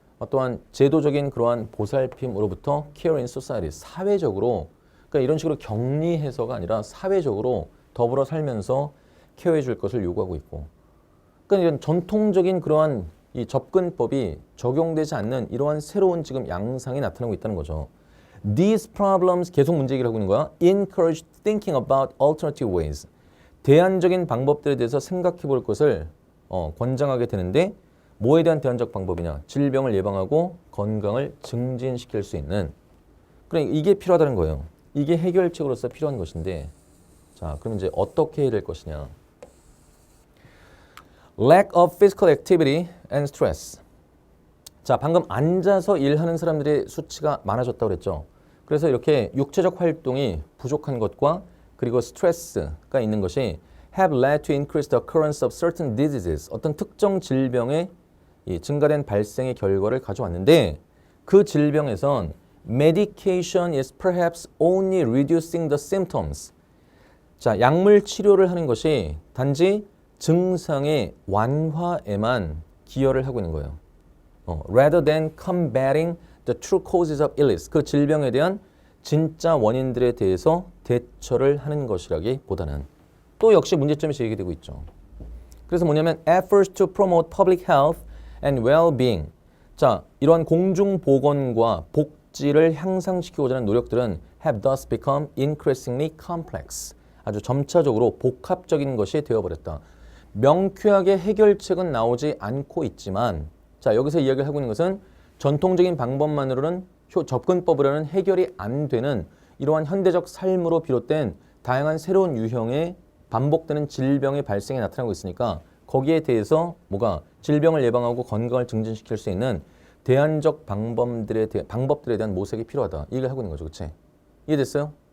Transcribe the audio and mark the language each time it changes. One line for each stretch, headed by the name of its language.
Korean: 또한 제도적인 그러한 보살핌으로부터
English: care in society,
Korean: 사회적으로, 그러니까 이런 식으로 격리해서가 아니라 사회적으로 더불어 살면서 케어해 줄 것을 요구하고 있고, 그러니까 이런 전통적인 그러한 이 접근법이 적용되지 않는 이러한 새로운 지금 양상이 나타나고 있다는 거죠.
English: These problems,
Korean: 계속 문제 제기를 하고 있는 거야.
English: Encourage thinking about alternative ways.
Korean: 대안적인 방법들에 대해서 생각해 볼 것을 권장하게 되는데, 뭐에 대한 대안적 방법이냐? 질병을 예방하고 건강을 증진시킬 수 있는, 그러니까 이게 필요하다는 거예요. 이게 해결책으로서 필요한 것인데, 자, 그럼 이제 어떻게 해야 될 것이냐?
English: Lack of physical activity and stress.
Korean: 자, 방금 앉아서 일하는 사람들의 수치가 많아졌다고 그랬죠. 그래서 이렇게 육체적 활동이 부족한 것과 그리고 스트레스가 있는 것이
English: have led to increased occurrence of certain diseases.
Korean: 어떤 특정 질병의 이 증가된 발생의 결과를 가져왔는데, 그 질병에선
English: medication is perhaps only reducing the symptoms.
Korean: 자, 약물 치료를 하는 것이 단지 증상의 완화에만 기여를 하고 있는 거예요.
English: Rather than combating the true causes of illness.
Korean: 그 질병에 대한 진짜 원인들에 대해서 대처를 하는 것이라기보다는 또 역시 문제점이 제기되고 있죠. 그래서 뭐냐면
English: efforts to promote public health and well-being.
Korean: 자, 이러한 공중보건과 복지를 향상시키고자 하는 노력들은
English: have thus become increasingly complex.
Korean: 아주 점차적으로 복합적인 것이 되어버렸다. 명쾌하게 해결책은 나오지 않고 있지만, 자, 여기서 이야기를 하고 있는 것은 전통적인 방법만으로는 접근법으로는 해결이 안 되는 이러한 현대적 삶으로 비롯된 다양한 새로운 유형의 반복되는 질병의 발생이 나타나고 있으니까, 거기에 대해서 뭐가 질병을 예방하고 건강을 증진시킬 수 있는 대안적 방법들에 대한 모색이 필요하다. 이 얘기를 하고 있는 거죠. 그치? 이해됐어요?